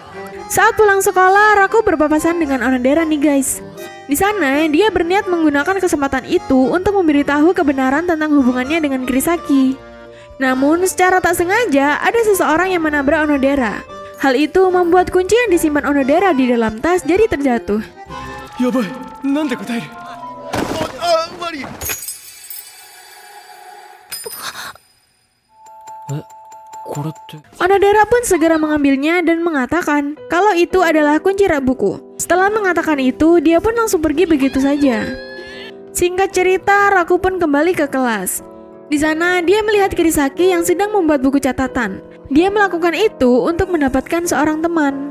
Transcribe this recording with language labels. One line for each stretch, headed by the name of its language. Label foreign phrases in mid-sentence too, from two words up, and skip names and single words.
Indonesian: Saat pulang sekolah, Raku berpapasan dengan Onodera nih guys. Di sana, dia berniat menggunakan kesempatan itu untuk memberitahu kebenaran tentang hubungannya dengan Kirisaki. Namun, secara tak sengaja, ada seseorang yang menabrak Onodera. Hal itu membuat kunci yang disimpan Onodera di dalam tas jadi terjatuh.
Japanese: やばい、なんで答える？マリー。これって。
Indonesian: Onodera pun segera mengambilnya dan mengatakan kalau itu adalah kunci rak buku. Setelah mengatakan itu, dia pun langsung pergi begitu saja. Singkat cerita, Raku pun kembali ke kelas. Di sana, dia melihat Kirisaki yang sedang membuat buku catatan. Dia melakukan itu untuk mendapatkan seorang teman.